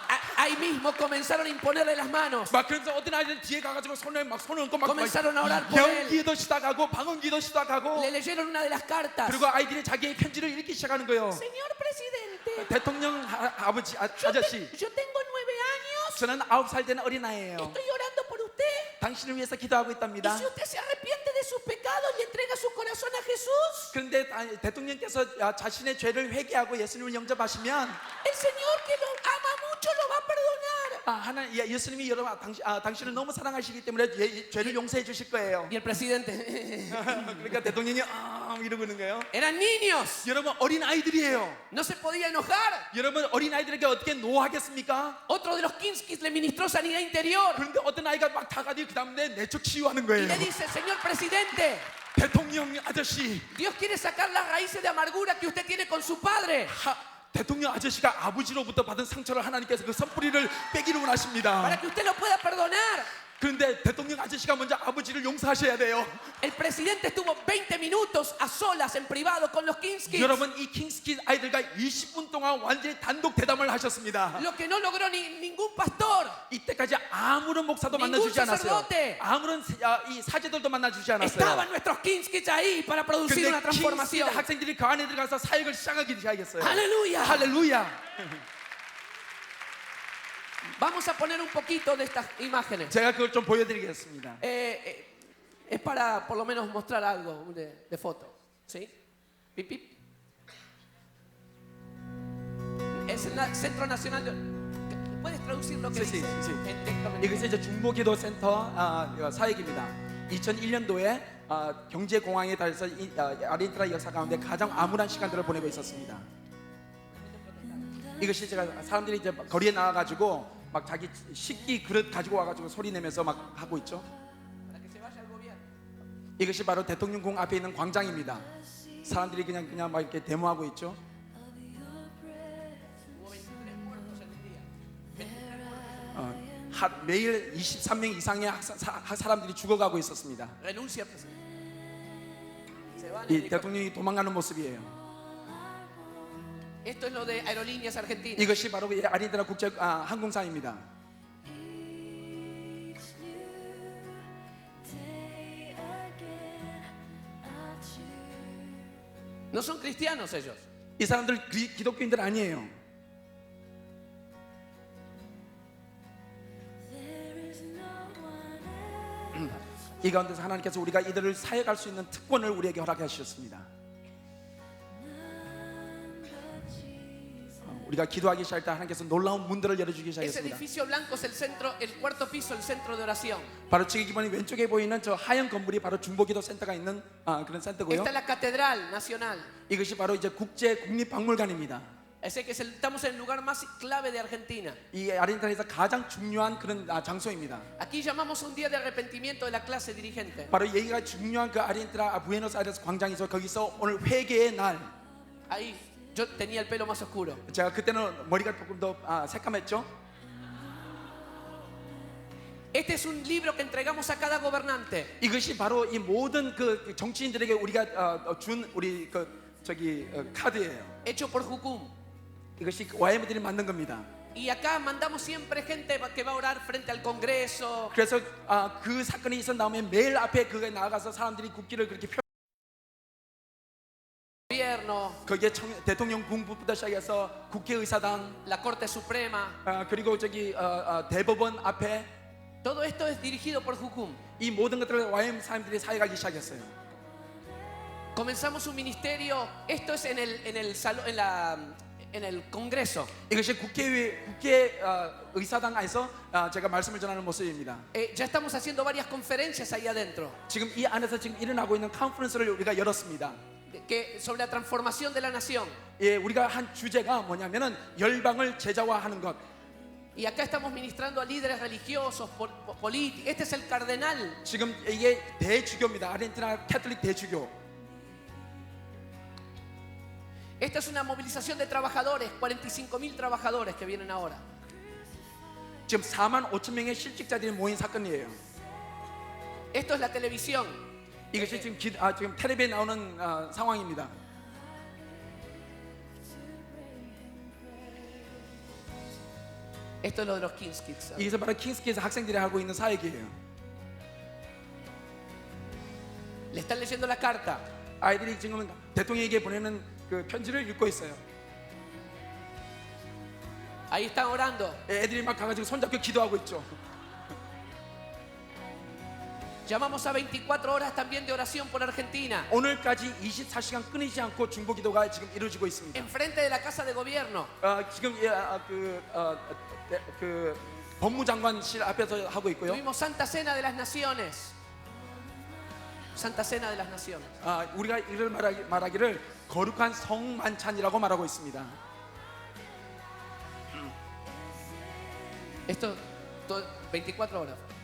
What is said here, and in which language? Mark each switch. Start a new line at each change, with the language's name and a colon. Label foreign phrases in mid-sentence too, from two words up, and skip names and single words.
Spanish: Ahí mismo comenzaron a imponerle las manos.
Korean: 막 그래서 어떤 아이들이 뒤에 가가지고 손을 얹고 막
Spanish: Comenzaron a orar por él.
Korean: 영기도 시작하고 방언기도 시작하고
Spanish: Le leyeron una de las cartas.
Korean: 그리고 아이들이 자기의 편지를 읽기 시작하는 거예요.
Spanish: Señor presidente,
Korean: 대통령 아버지 아저씨,
Spanish: yo tengo 9 años.
Korean: 저는 9살 된 어린아이예요.
Spanish: Estoy orando por usted.
Korean: 당신을 위해서 기도하고
Spanish: Y
Korean: 있답니다.
Spanish: si usted se arrepiente de sus pecados y entrega su corazón a Jesús,
Korean: 그런데 대통령께서 자신의 죄를 회개하고 예수님을 영접하시면
Spanish: el Señor que lo ama mucho lo va a perdonar.
Korean: 예수님이 당신을 너무 사랑하시기 때문에 죄를 용서해 주실 거예요.
Spanish: Y el presidente,
Korean: 그러니까 대통령이 이러고 있는 거예요.
Spanish: eran niños.
Korean: 여러분 어린 아이들이에요.
Spanish: No se podía enojar.
Korean: 여러분 어린 아이들에게 어떻게 노하겠습니까?
Spanish: Otro de los Kingskis le ministró sanidad interior.
Korean: 그런데 어떤 아이가 막 다가디 그다음에 내적 치유하는
Spanish: Y
Korean: 거예요.
Spanish: le dice, señor presidente,
Korean: 대통령 아저씨,
Spanish: Dios quiere sacar las raíces de amargura que usted tiene con su padre.
Korean: 대통령 아저씨가 아버지로부터 받은 상처를 하나님께서 그 선뿌리를 빼기를 원하십니다.
Spanish: Para que usted lo pueda perdonar.
Korean: 그런데 대통령 아저씨가 먼저 아버지를 용서하셔야 돼요.
Spanish: El presidente estuvo 20 minutos a solas en privado con los Kingskis.
Korean: 여러분 이 킹스키 아이들과 20분 동안 완전히 단독 대담을 하셨습니다.
Spanish: Lo que no logró ningún pastor.
Korean: 이때까지 아무런 목사도
Spanish: Ningún
Korean: 만나주지 않았어요.
Spanish: sacerdote.
Korean: 아무런 이 사제들도 만나주지 않았어요.
Spanish: Estaban nuestros Kingskis ahí para producir
Korean: 근데
Spanish: una
Korean: 킹스키
Spanish: transformación.
Korean: 학생들이 그 안에 들어가서 사역을 시작하기 시작했어요.
Spanish: Aleluya.
Korean: 할렐루야.
Spanish: Vamos a poner un poquito de estas imágenes.
Korean: 제가 그걸 좀 보여드리겠습니다.
Spanish: Es para por lo menos mostrar algo de foto. ¿Sí? Pip, pip. Es el Centro Nacional de... ¿Puedes traducir lo que Sí, dice? sí. En texto.
Korean: 이것이 이제 중보기도센터 사역입니다. 2001년도에 경제공황에 달해서 아르헨티나 역사 가운데 가장 암울한 시간들을 보내고 있었습니다. 이것이 제가 사람들이 이제 거리에 나와가지고 막 자기 식기 그릇 가지고 와가지고 소리 내면서 막 하고 있죠.
Spanish: Para que se vaya el gobierno.
Korean: 이것이 바로 대통령궁 앞에 있는 광장입니다. 사람들이 그냥 막 이렇게 데모하고 있죠.
Spanish: Hubo 23 muertos en un día. 23 muertos.
Korean: 매일 23명 이상의 사람들이 죽어가고 있었습니다.
Spanish: Renuncia, presidente. Se van.
Korean: 이 대통령이 도망가는 모습이에요.
Spanish: Esto es lo de Aerolíneas Argentinas.
Korean: 이것이 바로 아르헨티나 국제 항공사입니다.
Spanish: No son cristianos ellos.
Korean: 이 사람들 기독교인들 아니에요. 이 가운데서 하나님께서 우리가 이들을 사역할 수 있는 특권을 우리에게 허락해 주셨습니다. 우리가 기도하기 시작할 때 하나님께서 놀라운 문들을 열어주기
Spanish: Ese
Korean: 시작했습니다.
Spanish: edificio blanco es el centro, el cuarto piso, el centro de oración.
Korean: 바로 지금 기본이 왼쪽에 보이는 저 하얀 건물이 바로 중보기도 센터가 있는 그런 센터고요.
Spanish: Esta es la catedral nacional.
Korean: 이것이 바로 이제 국제 국립박물관입니다.
Spanish: Ese que estamos en el lugar más clave de Argentina.
Korean: 이 아르헨티나에서 가장 중요한 그런 장소입니다.
Spanish: Aquí llamamos un día de arrepentimiento de la clase dirigente.
Korean: 바로 여기가 중요한 그 아르헨티나 부에노스아이레스 광장에서 거기서 오늘 회개의 날.
Spanish: Ahí yo tenía el pelo más oscuro.
Korean: 제가 그때는 머리가 조금 더 새까맸죠.
Spanish: Este es un libro que entregamos a cada gobernante.
Korean: 이것이 바로 이 모든 그 정치인들에게 우리가 준 우리 카드예요.
Spanish: Hecho por Jucum.
Korean: 이것이 YM들이 만든 겁니다.
Spanish: Y acá mandamos siempre gente que va a orar frente al Congreso.
Korean: 그래서 그 사건이 있어 나오면 매일 앞에 그게 나가서 사람들이 국기를 그렇게
Spanish: Gobierno. gobierno,
Korean: 거기에 대통령 본부부터 시작해서 국회의사당
Spanish: la Corte Suprema.
Korean: 그리고 저기 대법원 앞에
Spanish: Todo esto es dirigido por Jucum.
Korean: 이 모든 것들을 YM 사람들이 사역하기 시작했어요.
Spanish: Comenzamos un ministerio, esto es en el Congreso.
Korean: 이것이 국회 의사당 안에서 제가 말씀을 전하는 모습입니다.
Spanish: Ya estamos haciendo varias conferencias ahí adentro
Korean: 지금 이 안에서 지금 일어나고 있는 컨퍼런스를 우리가 열었습니다.
Spanish: sobre la transformación de la nación.
Korean: 예, 우리가 한 주제가 뭐냐면은 열방을 제자화하는 것.
Spanish: Y acá estamos ministrando a líderes religiosos, políticos. Este es el cardenal.
Korean: 지금 이게 대주교입니다. 아르헨티나 캐톨릭 대주교.
Spanish: Esta es una movilización de trabajadores, 45.000 trabajadores que vienen ahora.
Korean: 지금 4만 5천 명의 실직자들이 모인 사건이에요.
Spanish: Esto es la televisión.
Korean: 이것이 지금 지금 텔레비에 나오는 상황입니다.
Spanish: Esto es lo de los King's Kids.
Korean: 이것은 바로 킹스키에서 학생들이 하고 있는 사역이에요.
Spanish: Le están leyendo la carta.
Korean: 아이들이 지금 대통령에게 보내는 그 편지를 읽고 있어요.
Spanish: Ahí están orando.
Korean: 애들이 막 가가지고 손잡고 기도하고 있죠.
Spanish: Llamamos a 24 horas también de oración por Argentina.
Korean: 오늘까지 24시간 끊이지 않고 중보 기도가 지금 이루어지고 있습니다.
Spanish: Enfrente de la casa de gobierno.
Korean: 지금 그 법무장관실 앞에서 하고 있고요.
Spanish: Tuvimos Santa Cena de las Naciones. Santa Cena de las Naciones.
Korean: 우리가 이를 말하기를 거룩한 성만찬이라고 말하고 있습니다.
Spanish: Esto 24 horas.